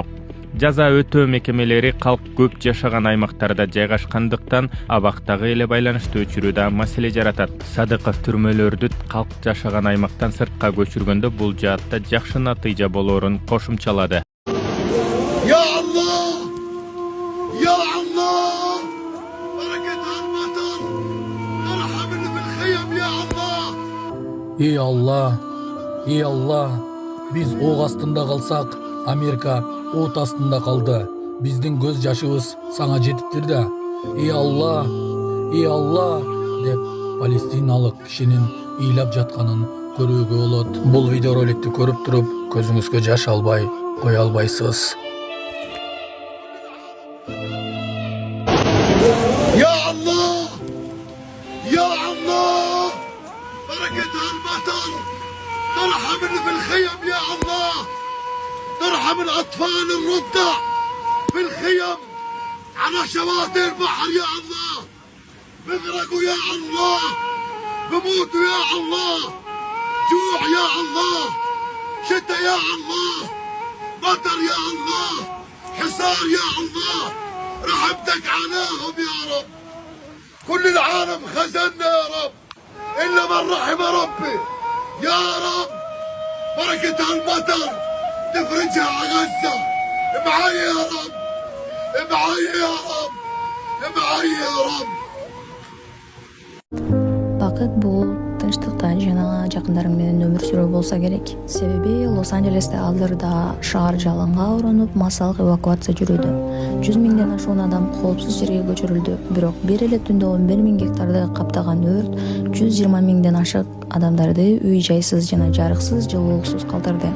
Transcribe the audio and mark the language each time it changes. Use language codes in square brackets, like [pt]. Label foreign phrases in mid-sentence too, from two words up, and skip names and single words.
[ky] Жаза өтөө мекемелери калк көп жашаган аймактарда жайгашкандыктан абактагы эле байланышты өчүрүүдө маселе жаратат. Садыков түрмөлөрдү калк жашаган аймактан сыртка көчүргөндө бул жаатта жакшы натыйжа болоорун кошумчалады. [ar] يا الله! يا الله! بركة الوطن! ارحمني بالخيام يا الله! [ky] Ey Allah, ey Allah, biz ок астында калсак, Америка от астында калды. Биздин көз жашыбыз сага жетиптир да. Ey Allah, деп палестиналык кишинин ыйлап жатканын көрүүгө болот. Бул видеороликти көрүп туруп, көзүңүзгө жаш албай кое албайсыз. [ar] يا الله! يا الله! بركة الوطن! ارحمني بالخيام يا الله! ارحم الأطفال الرضع في الخيم على شواطئ البحر يا الله. بغرقوا يا الله، بموتوا يا الله، جوع يا الله، شتاء يا الله، المطر يا الله، حصار يا الله، رحمتك عليهم يا رب. كل العالم خزنا يا رب إلا من رحم ربي يا رب. بركة المطر تفرجها على غزة. معي يا رب، معي يا رب، معي يا رب. [ky] Бакыт бул тынчтыкта жана жакындарың менен өмүр сүрүү болсо керек. Себеби Лос-Анджелесте азырда шаар жалынга оронуп, массалык эвакуация жүрүүдө. 100 миңден ашуун адам коопсуз жерге көчүрүлдү. Бирок бир эле түндө 11 миң гектарды каптаган өрт 120 миңден ашык адамдарды үй-жайсыз жана жарыксыз, жылуулуксуз калтырды.